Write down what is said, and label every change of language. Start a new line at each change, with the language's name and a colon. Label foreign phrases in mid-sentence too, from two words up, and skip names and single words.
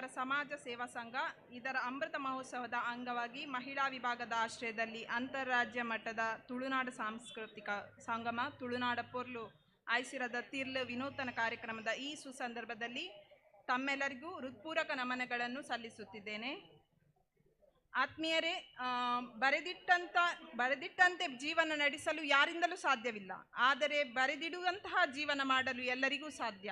Kannada: ಸಮಾಜ ಸೇವಾ ಸಂಘ ಇದರ ಅಮೃತ ಮಹೋತ್ಸವದ ಅಂಗವಾಗಿ ಮಹಿಳಾ ವಿಭಾಗದ ಆಶ್ರಯದಲ್ಲಿ ಅಂತಾರಾಜ್ಯ ಮಟ್ಟದ ತುಳುನಾಡು ಸಾಂಸ್ಕೃತಿಕ ಸಂಗಮ ತುಳುನಾಡ ಪೊರ್ಲು ಆಯ್ಸಿರದ ತಿರ್ಲು ವಿನೂತನ ಕಾರ್ಯಕ್ರಮದ ಈ ಸುಸಂದರ್ಭದಲ್ಲಿ ತಮ್ಮೆಲ್ಲರಿಗೂ ಹೃತ್ಪೂರ್ವಕ ನಮನಗಳನ್ನು ಸಲ್ಲಿಸುತ್ತಿದ್ದೇನೆ. ಆತ್ಮೀಯರೇ, ಬರೆದಿಟ್ಟಂತೆ ಜೀವನ ನಡೆಸಲು ಯಾರಿಂದಲೂ ಸಾಧ್ಯವಿಲ್ಲ. ಆದರೆ ಬರೆದಿಡುವಂತಹ ಜೀವನ ಮಾಡಲು ಎಲ್ಲರಿಗೂ ಸಾಧ್ಯ.